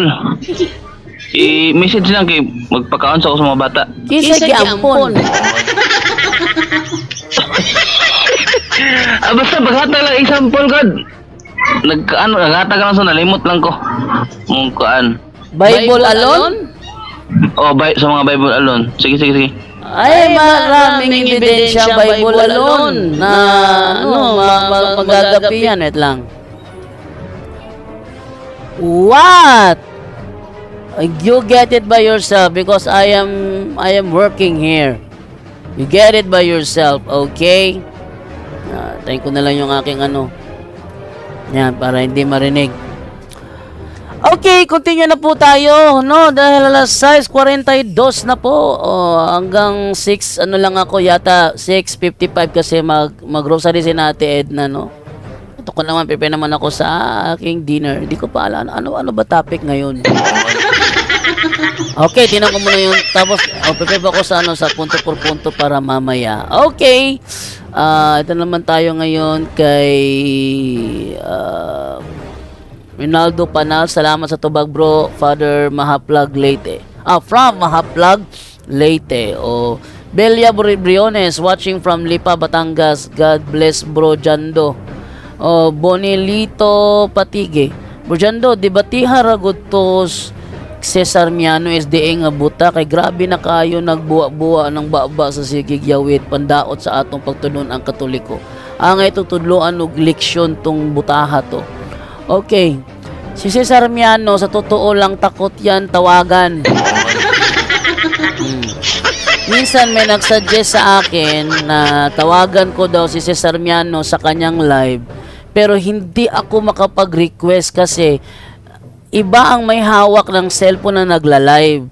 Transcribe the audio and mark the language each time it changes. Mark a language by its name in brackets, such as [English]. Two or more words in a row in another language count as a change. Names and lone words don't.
[Cebuano] I-message lang kay magpakaon sa ako sa mga bata. Kisa giampon. Basta paghatag lang example God. Naghatag lang sa nalimot lang ko. Mong kuan. [English] Bible alone? [Cebuano] Sa mga [English] Bible alone. [Cebuano] Sige. [Filipino] Ay, maraming ebidensya [English] Bible alone [Filipino] na magagapi yan. Wait lang. [English] What? You get it by yourself because I am working here. You get it by yourself, okay? [Filipino] Tayin ko na lang yung aking ano. Yan, para hindi marinig. Okay, continue na po tayo, no? Dahil alas 6:42 na po. Hanggang 6, ano lang ako, yata 6:55 kasi mag-grocery si Ate Edna, no? Ito ko naman, prepare naman ako sa aking dinner. Hindi ko pa alam, ano ba topic ngayon? Okay, tinan ko muna yung, tapos, prepare ako sa punto por punto para mamaya. Okay, ito naman tayo ngayon kay, [Cebuano] Rinaldo Panal, salamat sa tubag bro, Father Mahaplag Leyte. [English] From Mahaplag Leyte. Belia Briones, watching from Lipa, Batangas. God bless bro Jando. Bonilito Patige. [Cebuano] Bro Jando, di ba haragutos Cesar Miano SDA nga buta kay grabe na kayo nagbuwa-buwa ng baba sa sigig yawit pandaot sa atong pagtunon ang Katoliko. Angay tutudloan og leksyon tong butaha to. Okay. [Filipino] Si Cesar Miano, sa totoo lang takot yan tawagan. Minsan may nagsuggest sa akin na tawagan ko daw si Cesar Miano sa kanyang live. Pero hindi ako makapag-request kasi iba ang may hawak ng cellphone na nagla-live.